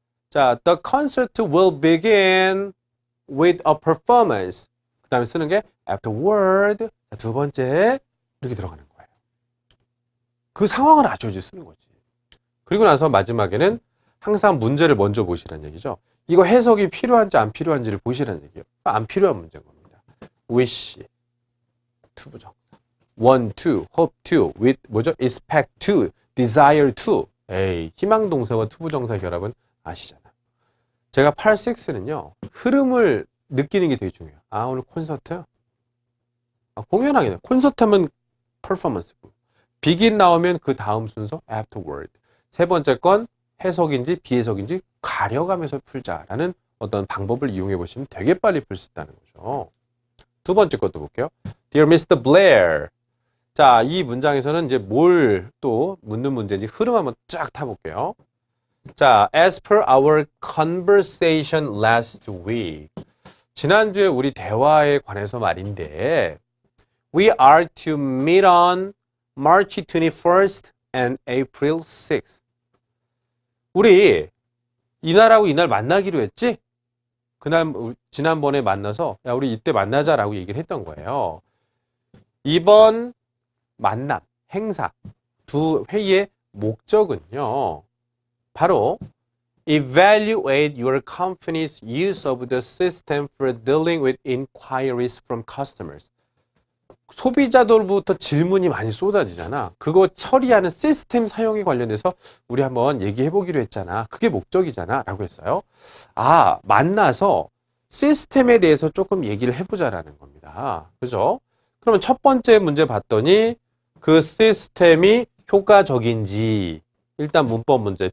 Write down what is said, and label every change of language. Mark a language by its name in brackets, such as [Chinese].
[Korean] 자, the concert will begin with a performance. 그 다음에 쓰는 게 afterward. 자, 두 번째 이렇게 들어가는 거예요. 그 상황을 아셔야지 쓰는 거지. 그리고 나서 마지막에는 항상 문제를 먼저 보시라는 얘기죠. 이거 해석이 필요한지 안 필요한지를 보시라는 얘기예요. 안 필요한 문제인 겁니다. wish, 투부정사. [English] want to, hope to, with, 뭐죠? expect to, desire to. [Korean] 에이, 희망동사와 투부정사 결합은 아시잖아요. 제가 8, 6는요, 흐름을 느끼는 게 되게 중요해요. 아, 오늘 콘서트? 아, 공연하겠네. 콘서트 하면 퍼포먼스고. begin 나오면 그 다음 순서 afterward. 세 번째 건 해석인지 비해석인지 가려가면서 풀자라는 어떤 방법을 이용해 보시면 되게 빨리 풀 수 있다는 거죠. 두 번째 것도 볼게요. Dear Mr. Blair. 자, 이 문장에서는 이제 뭘 또 묻는 문제인지 흐름 한번 쫙 타볼게요. [English] 자, as per our conversation last week. 지난주에 우리 대화에 관해서 말인데 we are to meet on March 21st and April 6th. [Korean] 우리 이날하고 이날 만나기로 했지? 그날 지난번에 만나서 야 우리 이때 만나자라고 얘기를 했던 거예요. 이번 만남, 행사 두 회의의 목적은요. [English] 바로 evaluate your company's use of the system for dealing with inquiries from customers. [Korean] 소비자들부터 질문이 많이 쏟아지잖아. 그거 처리하는 시스템 사용에 관련해서 우리 한번 얘기해 보기로 했잖아. 그게 목적이잖아. 라고 했어요. 아, 만나서 시스템에 대해서 조금 얘기를 해보자라는 겁니다. 그죠? 그러면 첫 번째 문제 봤더니 그 시스템이 효과적인지 일단 문법 문제.